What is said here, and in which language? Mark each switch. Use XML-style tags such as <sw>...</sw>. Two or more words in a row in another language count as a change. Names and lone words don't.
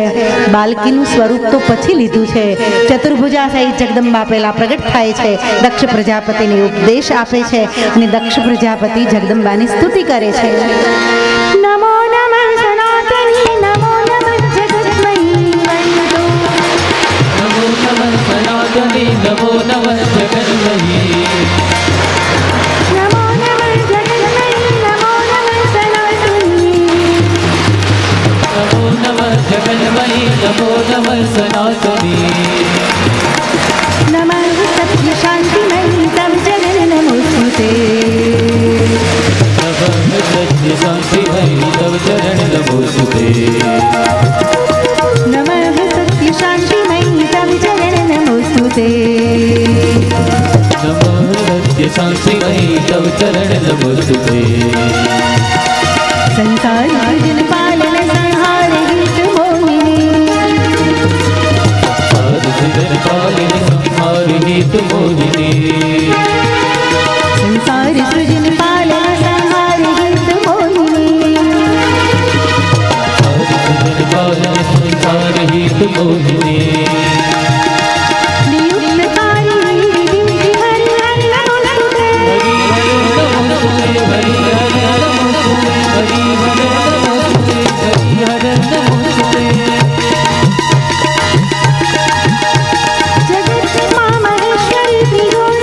<gu>બાલકીનું સ્વરૂપ તો પછી લીધું છે. ચતુર્ભુજા સહિત જગદંબા પહેલા પ્રગટ થાય છે, દક્ષ પ્રજાપતિને ઉપદેશ આપે છે અને દક્ષ પ્રજાપતિ જગદંબાની સ્તુતિ કરે છે.</gu> <sa>નમો નમઃ સનાતની, નમો નમઃ જગતમયી વંદો, नमो नमः सनातनी, नमो नमः जगन्मयी, નમો નમઃ જગતમયી, નમો નમઃ સનાતની, नमो नमः जगन्मयी, नमो नमः सनातनी, નમઃ સત્ય શાંતિમયી તવ ચરણ નમોસ્તુતે, नमः सत्य शान्तिमयी तव चरण नमोस्तुते, નમઃ સત્ય શાંતિમયી તવ ચરણ નમોસ્તુતે, नमः सत्य शान्तिमयी तव चरण नमोस्तुते, સંસાર સૃજન પાલન સંહાર હિત મોહિની, साधुजन पालिनी संहार हित मोहिनी, સંસાર સૃજન પાલન સંહાર હિત મોહિની, साधुजन पालिनी संहार हित मोहिनी, નિયુક્તકારી દિવ્ય હરિ હરિ નમોસ્તુતે, हरि हरि नमोस्तुते, हरि हरि नमोस्तुते, हरि हरि नमोस्तुते, हरि हरि नमोस्तुते, જગત મા મહેશ્વરી ત્રિગુણ</sa>